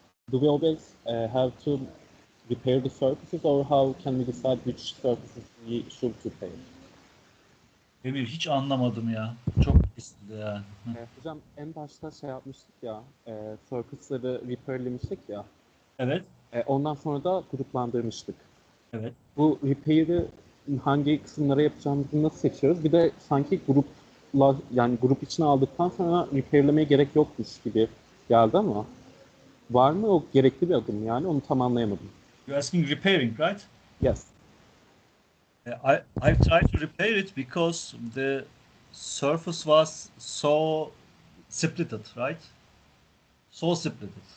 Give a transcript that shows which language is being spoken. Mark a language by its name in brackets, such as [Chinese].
[English] Do we always have to repair the surfaces, or how can we decide which surfaces we should repair? [Turkish] Emir hiç anlamadım ya. Çok istedim yani. Hocam en başta şey yapmıştık ya, surface'ları repairlemiştik ya. Evet. Ondan sonra da gruplandırmıştık. Evet. Bu repair'ı hangi kısımlara yapacağımızı nasıl seçiyoruz? Bir de sanki grupla, yani grup içine aldıktan sonra repairlemeye gerek yokmuş gibi geldi ama var mı o gerekli bir adım, yani onu tam anlayamadım. [English] You're asking repairing, right? Yes. I've tried to repair it because the surface was so splitted, right? So splitted.